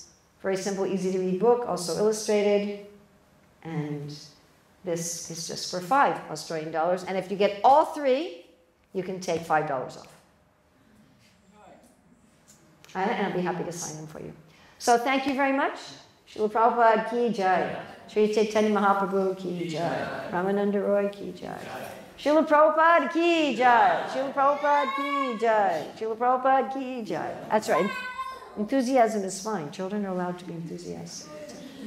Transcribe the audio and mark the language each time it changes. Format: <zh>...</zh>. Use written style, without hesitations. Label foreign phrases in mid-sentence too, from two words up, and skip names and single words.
<en>Very simple, easy to read book, also illustrated. And this is just for 5 Australian dollars. And if you get all 3, you can take $5 off. And I'll be happy to sign them for you. So thank you very much. Srila Prabhupada</en> <hi>की जय. Śrī Caitanya Mahāprabhu की जय. Rāmānanda Rāya की जय. Srila Prabhupada की जय. Srila Prabhupada की जय. Srila Prabhupada की जय.</hi> <en>That's right. Enthusiasm is fine. Children are allowed to be enthusiastic.</en>